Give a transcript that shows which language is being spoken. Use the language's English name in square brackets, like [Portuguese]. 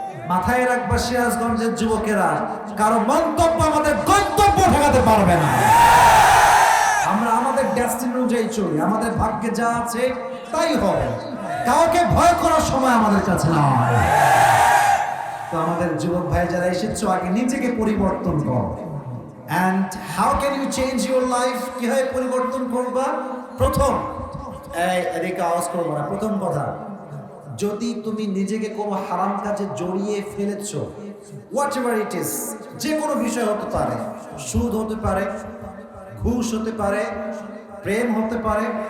[Bangla] মাথায় রাখবা সিরাজগঞ্জের যুবকেরা, কারো মন্তব্য আমাদের গন্তব্য ঠেকাতে পারবে না। আমরা আমাদের ডেস্টিনি অনুযায়ী চলি, আমাদের ভাগ্যে যা আছে তাই হবে। কাউকে ভয় করার সময় আমাদের কাছে নয়। তো আমাদের যুবক ভাই যারা এসেছো, আগে নিজেকে পরিবর্তন করো। [English] And how can you change your life? [Bangla] কিভাবে পরিবর্তন করবা? প্রথম, এদিকে আওয়াজ করবো না। প্রথম কথা, যদি তুমি নিজেকে কোনো হারাম কাজে জড়িয়ে ফেলেছো, [English] whatever it is, [Bangla] যে কোনো বিষয় হতে পারে, সুদ হতে পারে, ঘুষ হতে পারে, প্রেম হতে পারে,